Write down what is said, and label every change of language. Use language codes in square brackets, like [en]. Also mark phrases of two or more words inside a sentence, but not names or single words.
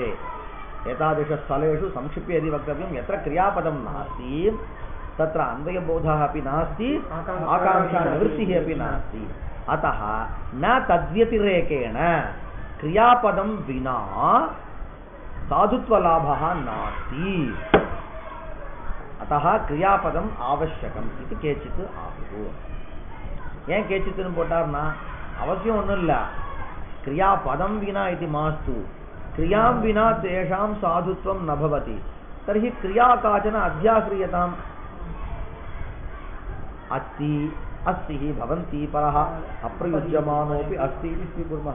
[sa] एतादृशस्थलेषु संक्षिप्य यदि वक्तव्यं, यत्र क्रियापदं नास्ति तत्र अन्वयबोधः अपि नास्ति, आकाङ्क्षा निवृत्तिः अपि नास्ति। अतः न तद्व्यतिरेकेण क्रियापदं विना साधुत्वलाभः नास्ति। अतः क्रियापदम् आवश्यकम् इति केचित् आहुः। [ta] ஏன் கேச்சித்துன்னு போட்டார்னா, அவசியம் ஒன்றும் இல்லை, [sa] क्रियापदं विना इति मास्तु, क्रियां विना तेषां साधुत्वं न भवति। तर्हि क्रिया काचन अध्याह्रियताम् अस्ति अस्ति भवन्ति परः अप्रयुज्यमानोऽपि अस्ति इति स्वीकुर्मः।